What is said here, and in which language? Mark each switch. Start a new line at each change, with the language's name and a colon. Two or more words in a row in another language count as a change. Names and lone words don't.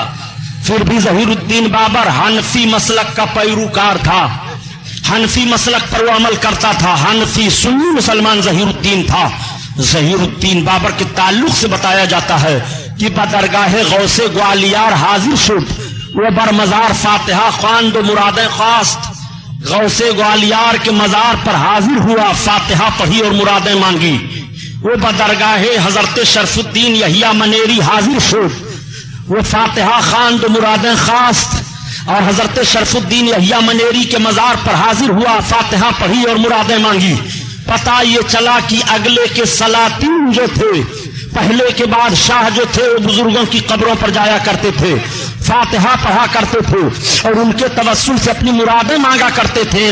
Urdu: پھر بھی ظہیر الدین بابر حنفی مسلک کا پیروکار تھا. حنفی مسلک پر وہ عمل کرتا تھا. حنفی سنی مسلمان ظہیر الدین تھا. ظہیر الدین بابر کے تعلق سے بتایا جاتا ہے کہ
Persian: بدرگاہ غوث گوالیار حاضر شد, وہ بر مزار فاتحہ خواند و مرادیں خواست.
Urdu: غوث گوالیار کے مزار پر حاضر ہوا, فاتحہ پڑھی اور مرادیں مانگی. وہ
Persian: بدرگاہ حضرت شرف الدین یحییٰ منیری حاضر شد,
Urdu: وہ
Persian: فاتحہ خواند و مرادیں خواست
Urdu: اور حضرت شرف الدین یحییٰ منیری کے مزار پر حاضر ہوا, فاتحہ پڑھی اور مرادیں مانگی. پتہ یہ چلا کہ اگلے کے سلاطین جو تھے, پہلے کے بادشاہ جو تھے, وہ بزرگوں کی قبروں پر جایا کرتے تھے, فاتحہ پڑھا کرتے تھے اور ان کے توسل سے اپنی مرادیں مانگا کرتے تھے.